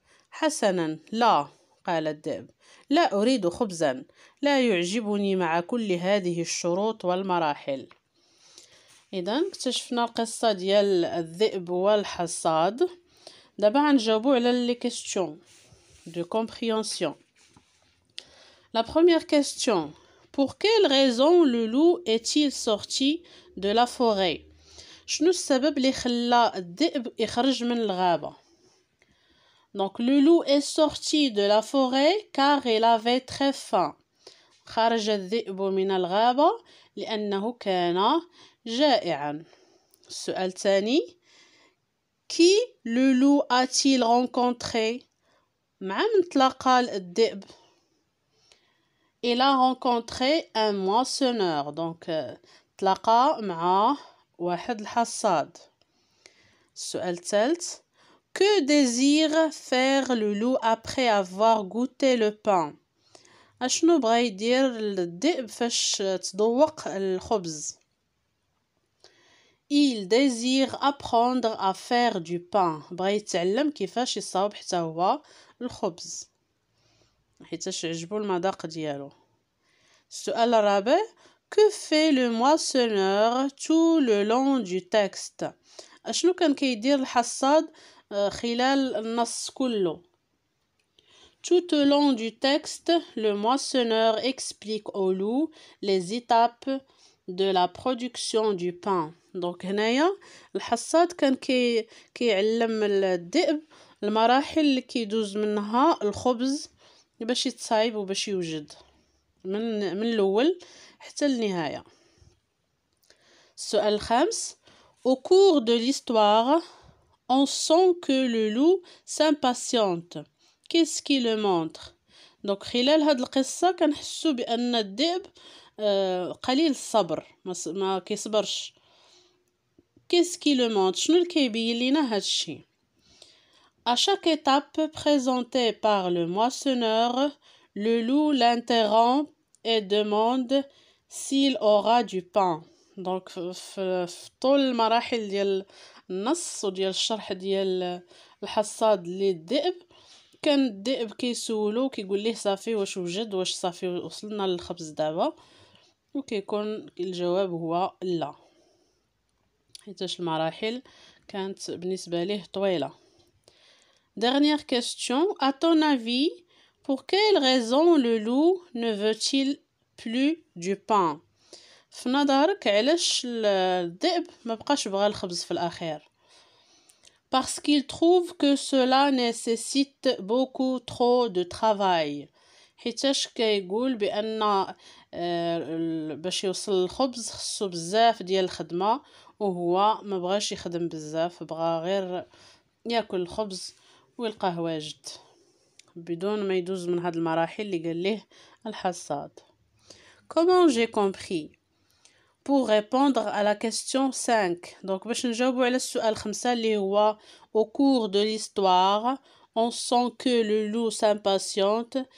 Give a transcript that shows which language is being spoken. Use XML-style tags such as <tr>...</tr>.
<ar>حسنا، لا، قال الذئب، لا أريد خبزا، لا يعجبني مع كل هذه الشروط والمراحل. إذن اكتشفنا القصة ديال الذئب والحصاد. دابا غنجاوبو على لي كيستيون دو كومبريهنسيون.</ar> <fr>La première question: pour quelle raison le loup est-il sorti de la forêt?</fr> <ar>شنو السبب اللي خلى الذئب يخرج من الغابة؟</ar> <fr>Donc le loup est sorti de la forêt car il avait très faim.</fr> <ar>خرج الذئب من الغابة لأنه كان جائعا. السؤال الثاني:</ar> <fr>Qui le loup a-t-il rencontré?</fr> <ar>مع من تلاقى الذئب؟</ar> <fr>Il a rencontré un moissonneur.</fr> <ar>Donc تلاقى مع واحد الحصاد. السؤال الثالث:</ar> <fr>Que désire faire le loup après avoir goûté le pain?</fr> <ar>أشنو بغى يدير الذئب فاش تذوق الخبز؟</ar> <fr>Il désire apprendre à faire du pain.</fr> <ar>بغى يتعلم كيفاش يصاوب حتى هو الخبز حيتاش عجبو المذاق ديالو. السؤال الرابع:</ar> <fr>Que fait le moissonneur tout le long du texte?</fr> <ar>أشنو كان كيدير الحصاد خلال النص كله؟</ar> <fr>Tout au long du texte, le moissonneur explique au loup les étapes de la production du pain.</fr> <ar>Donc هنايا الحصاد كان كيعلم الذئب المراحل اللي كيدوز منها الخبز باش يتصايب وباش يوجد من الأول حتى النهاية. السؤال الخامس:</ar> <fr>Au cours de l'histoire, on sent que le loup s'impatiente. Qu'est-ce qui le montre?</fr> <ar>Donc خلال هاد القصة كنحسو بأن الذئب قليل الصبر، ما كيصبرش.</ar> <fr>Qu'est-ce qui le montre?</fr> <ar>شنو اللي كيبين لينا هاد الشي؟</ar> <fr>À chaque étape présentée par le moissonneur, le loup l'interrompt et demande s'il aura du pain.</fr> <ar>دونك في طول المراحل ديال النص وديال الشرح ديال الحصاد للذئب، كان الذئب كيسولو كيقول ليه صافي واش وجد، واش صافي وصلنا للخبز دابا، وكيكون الجواب هو لا، حيتاش المراحل كانت بالنسبة ليه طويلة.</ar> <fr>Dernière question. À ton avis, pour quelle raison le loup ne veut-il plus du pain?</fr> <ar>في نظرك علاش الذئب ما بقاش بغى الخبز في الأخير؟</ar> <fr>Parce qu'il trouve que cela nécessite beaucoup trop de travail.</fr> <ar>حيتاش كيقول بأن باش يوصل الخبز خصو بزاف ديال الخدمة، وهو ما بغاش يخدم بزاف، بغا غير ياكل الخبز ويلقاه واجد بدون ما يدوز من هاد المراحل اللي قال ليه الحصاد.</ar> <fr>Comment j'ai compris? Pour répondre à la question 5. Donc</fr> <ar>باش نجاوبوا على السؤال 5 اللي هو</ar> <fr>au cours de l'histoire on sent que le loup s'impatiente.</fr>